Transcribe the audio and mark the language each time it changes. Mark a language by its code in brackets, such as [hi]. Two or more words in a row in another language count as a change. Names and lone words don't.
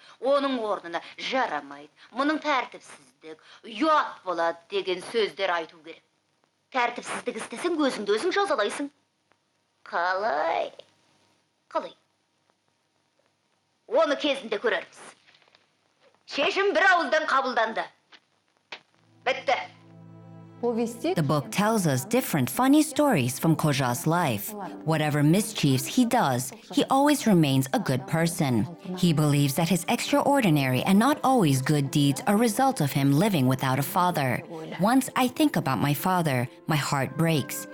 [kk] Оның орнына жарамайды, мұның тәртіпсіздік, ұят болады деген сөздер айту керек. Тәртіпсіздік істесің, өзіңді өзің жазалайсың. Қалай? Оны кезінде көрерміз. Шешім бір ауыздан қабылданды. Бітті. [en] The book tells us different funny stories from Kozha's life. Whatever mischiefs he does, he always remains a good person. He believes that his extraordinary and not always good deeds are a result of him living without a father. Once I think about my father, my heart breaks.